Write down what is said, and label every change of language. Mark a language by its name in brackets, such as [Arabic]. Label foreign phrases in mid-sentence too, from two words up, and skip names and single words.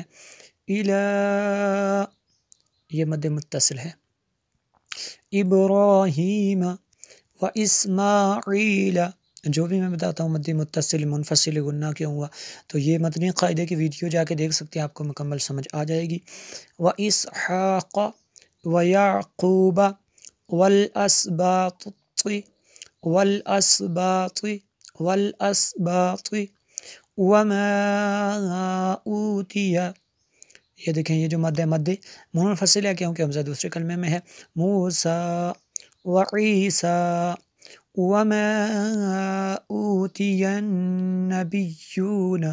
[Urdu] الا، یہ مد متصل ہے. ابراہیم و اسماعیل، جو بھی میں بتاتا ہوں مد متصل منفصل غنہ کیوں ہوا، تو یہ متنی قاعدے کی ویڈیو جا کے دیکھ سکتے ہیں، آپ کو مکمل سمجھ آ جائے گی. [Arabic] و اسحاق و یعقوب والاسباط والاسباط والاسباط وما اوتی. [Urdu] یہ دیکھیں یہ جو مد ہے مد منفصل ہے کیونکہ حمزہ دوسرے کلمے میں ہے. [Arabic] موسیٰ وعیسیٰ وما اوتی النبیون.